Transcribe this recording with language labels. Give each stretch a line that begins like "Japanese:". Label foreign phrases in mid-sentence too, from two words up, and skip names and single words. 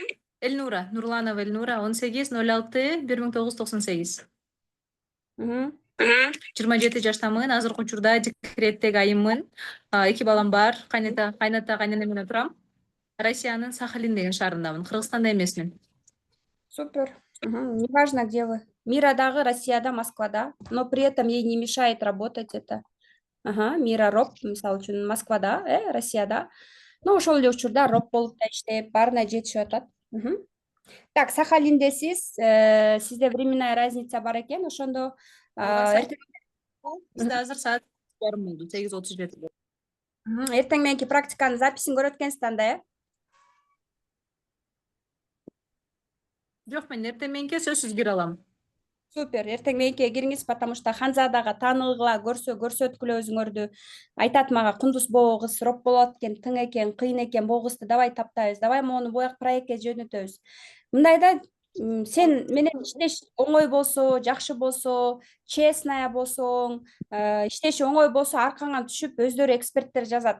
Kyrgyz: Элнура, Нурланова Элнура, 18.06.1998. 27 жаштамын, азыркы учурда декреттеги айыммын. 2 балам бар, кайната кайнана менен турам. Россиянын Сахалин деген шаарындамын, Кыргызстанда эмесмин.
Russian: Супер. Неважно, где вы.
Kyrgyz: Мира дагы Россияда, Москвада,
Russian: но при этом ей не мешает работать это.
Kyrgyz: Мира роп, мисалы үчүн Москвада, Россияда. Ну, ошол эле учурда роп болуп да иштеп, баарына жетишип атат. Так, Сахалиндесиз, сизде
Russian: временная разница
Kyrgyz: бар экен, ошондо Бизде азыр саат 8:30 болду, 8:37. Эртең мененки практиканын записин көрөт экенсиз анда, Жок, мен эртең мененки сөзсүз кире алам. Супер. Эртең мененкиге кириңиз,
Russian: потому что
Kyrgyz: Ханзадага таанылгыла, көрсөткүлө өзүңөрдү. Айтат мага, Кундуз боо кыз роп болот экен, тың экен, кыйын экен, боо кызды давай таптайбыз, давай мону буяк проектке жөнөтөбүз. Мындайда сен менен иштеш оңой болсо, жакшы болсо, честная болсоң, иштеши оңой болсо, аркаңан түшүп, өздөрү эксперттер жазат.